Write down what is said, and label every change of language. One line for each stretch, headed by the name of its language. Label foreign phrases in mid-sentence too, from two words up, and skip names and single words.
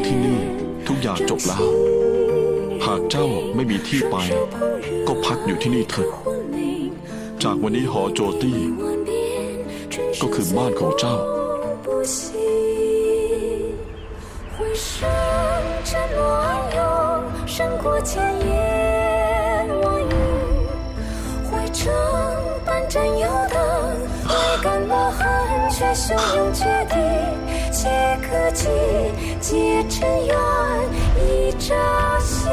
Thai: ที่นี่ทุกอย่างจบแล้วหากเจ้าไม่มีที่ไปก็พักอยู่ที่นี่เถอะจากวันนี้หอโจตี้ก็คือบ้านของเจ้า
Chinese: 占有的未干落痕却汹涌决堤几个季节尘缘一朝夕